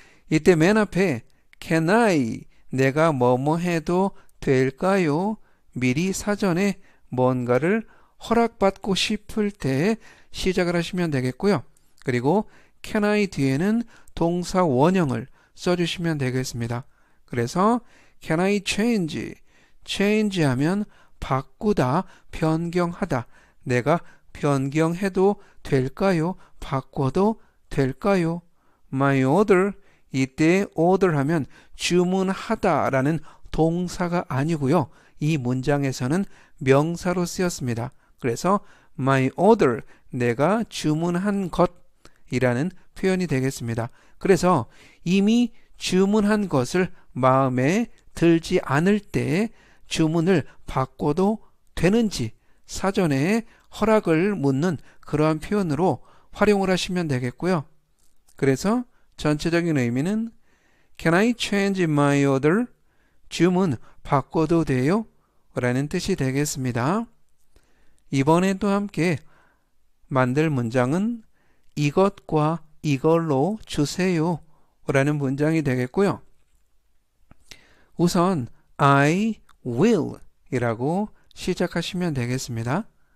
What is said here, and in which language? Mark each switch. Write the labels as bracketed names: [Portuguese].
[Korean] 이때 맨 앞에 [English] Can I? [Korean] 내가 뭐뭐 해도 될까요? 미리 사전에 뭔가를 허락받고 싶을 때 시작을 하시면 되겠고요. 그리고 Can I 뒤에는 동사 원형을 써주시면 되겠습니다. 그래서 [English] Can I change? [Korean] change 하면 바꾸다, 변경하다. 내가 변경해도 될까요? 바꿔도 될까요? [English] My order, [Korean] 이때 order 하면 주문하다 라는 동사가 아니고요. 이 문장에서는 명사로 쓰였습니다. 그래서 [English] my order, [Korean] 내가 주문한 것이라는 표현이 되겠습니다. 그래서 이미 주문한 것을 마음에 들지 않을 때 주문을 바꿔도 되는지 사전에 허락을 묻는 그러한 표현으로 활용을 하시면 되겠고요. 그래서 전체적인 의미는 [English] Can I change my order? [Korean] 주문 바꿔도 돼요? 라는 뜻이 되겠습니다. 이번에도 함께 만들 문장은 이것과 이걸로 주세요 라는 문장이 되겠고요. 우선 I will 이라고 시작하시면 되겠습니다.